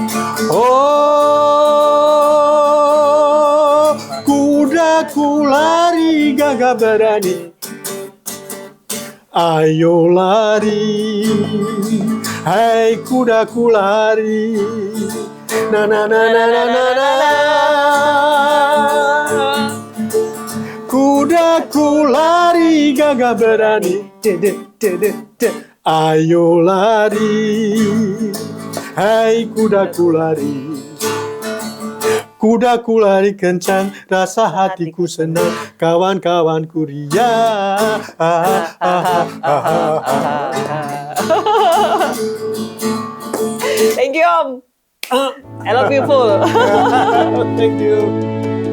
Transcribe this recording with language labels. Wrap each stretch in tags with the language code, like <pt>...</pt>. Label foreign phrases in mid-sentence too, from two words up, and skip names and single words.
<id>Oh, kudaku lari gagah berani, ayo lari, hai kudaku lari, na na na na na na na. Kudaku lari gagah berani, ayo lari, hai kudaku lari. Kudaku lari kencang, rasa hatiku senang, kawan-kawanku riang.</id> <en>Thank you Om. I love you full. Thank you.</en>